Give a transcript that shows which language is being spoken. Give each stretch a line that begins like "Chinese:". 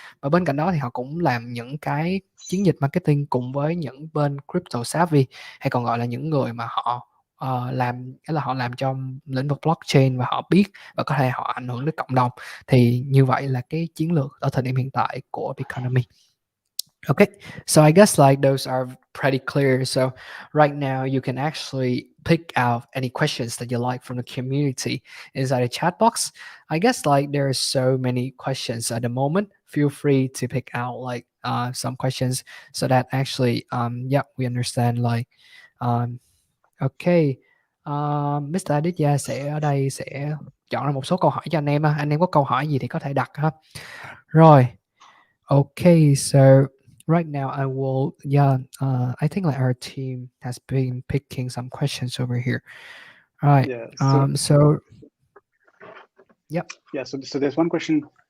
Vietnamese: Và bên cạnh đó thì họ cũng làm những cái chiến dịch marketing cùng với những bên crypto savvy, hay còn gọi là những người mà họ làm, cái là họ làm trong lĩnh vực blockchain và họ biết và có thể họ ảnh hưởng đến cộng đồng. Thì như vậy là cái chiến lược ở thời điểm hiện tại của Biconomy.
English: Okay, so I guess like those are pretty clear. So right now you can actually pick out any questions that you like from the community inside the chat box. I guess like there are so many questions at the moment. Feel free to pick out like some questions so that actually yeah, we understand like okay. Mr.
Vietnamese: Aditya sẽ ở đây sẽ chọn ra một số câu hỏi cho anh em ha. Anh em có câu hỏi gì thì có thể đặt ha. Rồi.
English: Okay, so right now I will, I think like our team has been picking some questions over here. All right. Yeah. So yep. Yeah. So there's one question.